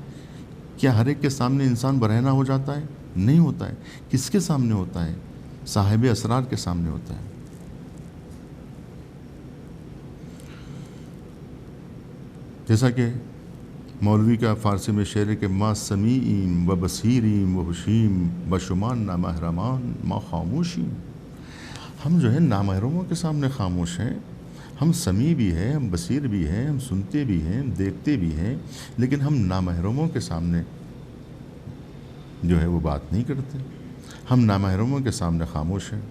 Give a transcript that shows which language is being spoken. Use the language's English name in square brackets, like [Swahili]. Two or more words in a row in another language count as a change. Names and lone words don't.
[Urdu] کیا ہر ایک کے سامنے انسان برہنہ ہو جاتا ہے؟ نہیں ہوتا ہے۔ کس کے سامنے ہوتا ہے؟ صاحب اسرار کے سامنے ہوتا ہے۔ جیسا کہ مولوی کا فارسی میں شعر ہے کہ [Persian] ما سمیعیم و بصیریم و حشیم بشمان نامحرمان ما خاموشیم۔ [Urdu] ہم جو ہے نامحرموں کے سامنے خاموش ہیں، ہم سمیع بھی ہیں، ہم بصیر بھی ہیں، ہم سنتے بھی ہیں، ہم دیکھتے بھی ہیں، لیکن ہم نامحرموں کے سامنے جو ہے وہ بات نہیں کرتے، ہم نامحرموں کے سامنے خاموش ہیں۔